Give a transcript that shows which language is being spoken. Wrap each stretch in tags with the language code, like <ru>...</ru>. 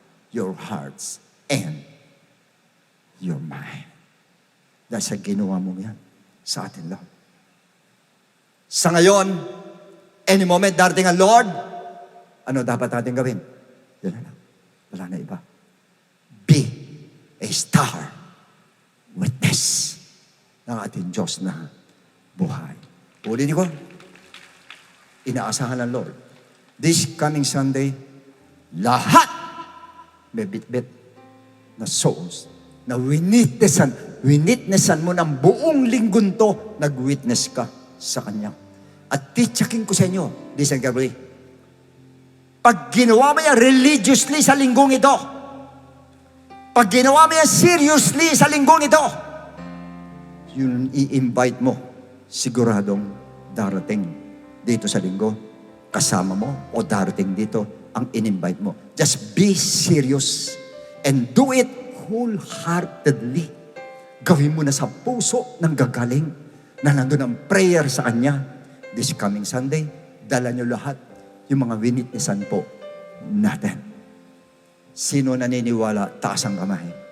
<en>your hearts and your mind.</en> <tl>Dahil sa ginawa mo yan sa atin lang. Sa ngayon, any moment darating ang Lord, ano dapat natin gawin? Yan na lang. Wala na iba.</tl> <en>Be a star witness</en> <tl>ng ating Diyos na buhay. Ulitin ko, inaasahan ng Lord.</tl> <en>This coming Sunday,</en> <tl>lahat may bit-bit na souls na winitnessan mo ng buong linggon to, nag-witness ka sa Kanya. At titsakin ko sa inyo,</tl> <en>listen carefully,</en> <tl>pag ginawa mo yan religiously sa linggong ito, pag ginawa mo yan seriously sa linggong ito, yung i-invite mo, siguradong darating dito sa linggo, kasama mo o darating dito ang in-invite mo.</tl> <en>Just be serious and do it wholeheartedly.</en> <tl>Gawin mo na sa puso ng gagaling na nandun ang prayer sa Kanya.</tl> <en>This coming Sunday,</en> <tl>dala nyo lahat yung mga winitnessan po natin. Sino naniniwala? Taas ang kamay.</tl>